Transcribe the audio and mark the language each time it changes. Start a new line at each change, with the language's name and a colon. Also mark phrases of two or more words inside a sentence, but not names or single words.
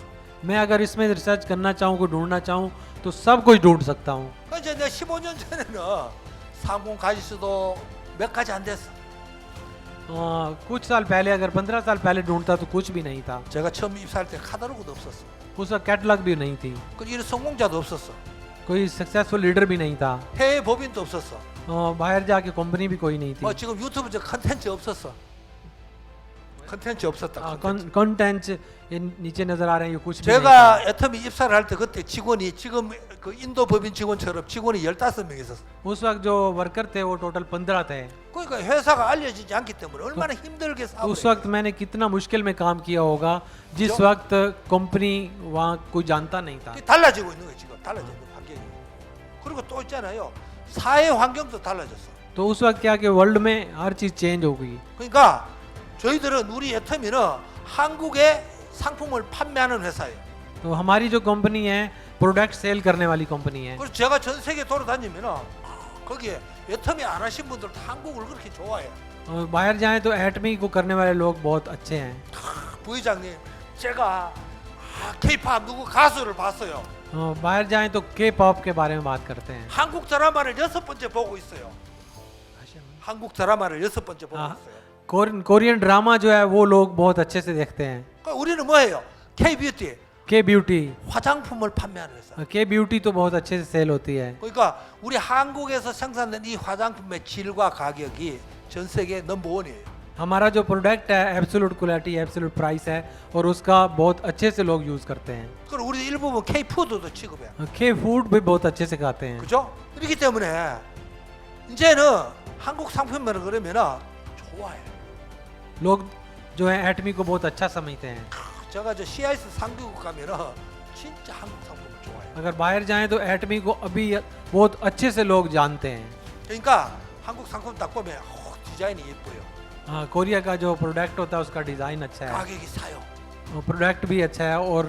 Hindi: मैं अगर इसमें रिसर्च करना चाहूँ कोई ढूंढना चाहूँ तो सब कुछ ढूंढ सकता हूँ।
Korean: 그래서 내가 15년 전에는 상공 가지수도 몇 가지 안 됐어.
Hindi: कुछ साल पहले अगर 15 साल पहले ढूंढता तो कुछ भी नहीं था।
Korean: 제가 처음 입사할 때 카탈로그도 없었어.
Hindi: उसका कैटलॉग भी नहीं थी।
Korean: 그리고 이런 성공자도 없었어.
Hindi: कोई
English: successful leader
Hindi: भी नहीं था।
Korean: 해외 법인도 없었어.
Hindi: बाहर जाके कंपनी भी कोई नहीं थी।
Korean: 뭐 지금 유튜브 저 컨텐츠 없었어. 컨텐츠 없었다. 컨텐츠.
Hindi: कंटेंट ये नीचे नजर आ रहे हैं ये कुछ भी नहीं था।
Korean: 제가 애터미 입사를 할 때 그때 직원이 지금 그 인도 법인 직원처럼 직원이 15명 있었어.
Hindi: उस वक्त जो वर्कर थे वो टोटल 15 थे।
Korean: 그러니까 회사가 알려지지 않기 때문에 얼마나 힘들게 싸우고
Hindi: उस वक्त मैंने कितना मुश्किल में काम किया होगा जिस जो- वक्त कंपनी वहाँ कोई जानता नहीं था।
Korean: 달라지고 있는 거예요 지금. 달라지고 있는 환경이. 그리고 또 있잖아요. 사회 환경도 달라졌어.
Hindi: तो उस वक्त क्या कि वर्ल्ड में हर चीज चेंज हो गई।
Korean: 그러니까 저희들은 우리 애터미는 한국에 상품을 판매하는 회사예요.
Hindi: तो हमारी जो कंपनी है
English: product sell
Hindi: करने वाली कंपनी है।
Korean: 그래서 제가 전 세계 돌아다니면은 거기에 애터미 안 하신 분들 한국을 그렇게 좋아해요.
Hindi: और बाहर जाएं तो एटमी को करने वाले लोग बहुत अच्छे हैं।
Korean: 부회장님, 제가 K-팝 누구 가수를 봤어요.
Hindi: बाहर जाएं तो के पॉप के बारे में बात करते हैं।
Korean: 한국 드라마를 6번째 보고 있어요. 한국 드라마를 6번째 보고 아. 있어요.
English: Korean drama
Hindi: जो है वो लोग बहुत अच्छे से देखते हैं।
Korean: 그러니까 우리는 뭐예요? K-뷰티
English: K beauty
Korean: 화장품을 판매하는 회사.
English: K beauty
Hindi: तो बहुत अच्छे से सेल होती है।
Korean: 그러니까 우리 한국에서 생산된 이 화장품의 질과 가격이 전 세계 넘버원이에요.
Hindi: हमारा जो प्रोडक्ट है
English: absolute quality absolute price
Hindi: है और उसका बहुत अच्छे से लोग यूज़ करते हैं।
Korean: 그리고 우리 일부분 K-푸드도 취급해.
English: K food
Hindi: भी बहुत अच्छे से खाते हैं।
Korean: 그죠? 그렇기 때문에 이제는 한국 상품을 그러면은 좋아해.
Hindi: लोग जो है एटमी को बहुत अच्छा समझते हैं।
Korean: 제가 저 CIS 상규국 가면은 진짜 한국 상품을 좋아해요.
Hindi: अगर बाहर जाएं तो एटमी को अभी बहुत अच्छे से लोग जानते हैं।
Korean: 그러니까 한국 상품 딱 보면 디자인이 예뻐요.
Hindi: कोरिया का जो प्रोडक्ट होता है उसका डिज़ाइन अच्छा है,
Korean: 가격이 사요.
Hindi: प्रोडक्ट भी अच्छा है और